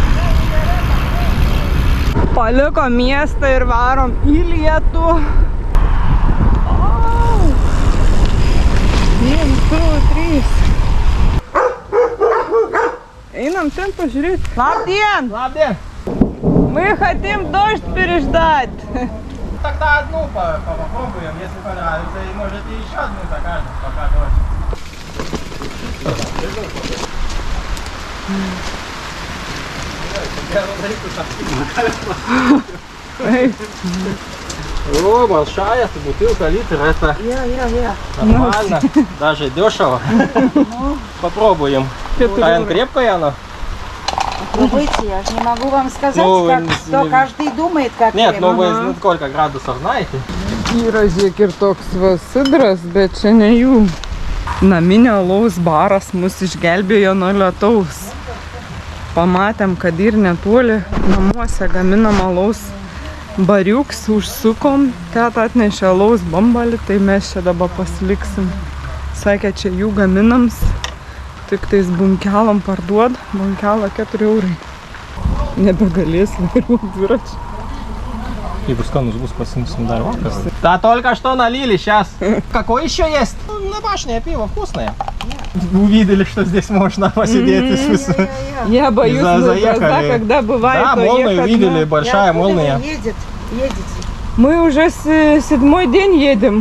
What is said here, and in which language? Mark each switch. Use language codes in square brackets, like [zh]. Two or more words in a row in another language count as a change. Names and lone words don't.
[lt] Paliko miestą ir varom į lietų. 1, 2, 3. Einam ten pažiūrėti. Labdien! Labdien! [ru] Мы хотим дождь переждать. Тогда одну попробуем, если понравится, и можете еще одну закажем, пока дождь. О, большая бутылка, литр, это нормально, даже дешево. Попробуем. А крепкая она? Пробуйте, я же не могу вам сказать, Ну, как, не- что каждый думает, как Нет, ну вы Ага. сколько градусов знаете? [lt] Yra žiek ir toks va sidras, bet čia ne jų. Naminio alaus baras mus išgelbėjo nuo lietaus. Pamatėm, kad ir netoli namuose gaminam alaus bariuks, užsukom, teta atnešė alaus bambalį, tai mes čia dabar pasiliksim. Sakė, čia jų gaminams, tik tais bunkelam parduod, bunkelą 4 eurai. Nebegalės vairuoti dviračių. Jeigu skanus bus, pasimsim dar vakar. [ru] Да, только что налили, сейчас. Какой еще есть? Ну, домашнее пиво, вкусное. Увидели, что здесь можно посидеть. Я боюсь, За- ну, заехали. глаза, когда бывает, Да, то молния ехать увидели, на- большая молния. Едете. Мы уже с 7-й день едем.